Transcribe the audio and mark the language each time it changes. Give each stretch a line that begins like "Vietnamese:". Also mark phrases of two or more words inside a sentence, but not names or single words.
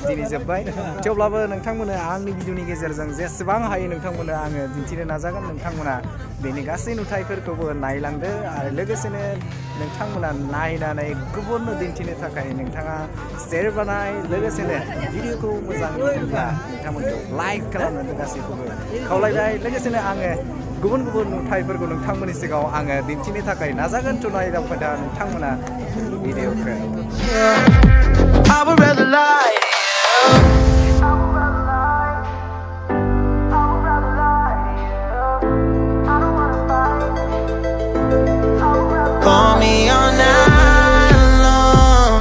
Bodo: दिनै जोब्बाय थेवब्लाबो नोंथांमोना आंनि भिडिअनि गेजेरजों जेसेबां हायो नोंथांमोना आङो दिन्थिनो नाजागोन नोंथांमोना बेनि गासै नुथायफोरखौबो नायलांदो आरो लोगोसेनो नोंथांमोना नायनानै गुबुननो दिन्थिनो थाखाय नोंथाङा शेयार बानाय लोगोसेनो भिडिअखौ मोजां मोनोब्ला नोंथांमोनखौ लाइक खालामनो गासैखौबो खावलायबाय लोगोसेनो आङो गुबुन गुबुन नुथायफोरखौ नोंथांमोननि सिगाङाव आङो दिन्थिनो थाखाय नाजागोन to नायदावफोदा नोंथांमोना भिडिअखौ
English: I would rather lie. Call me all night long.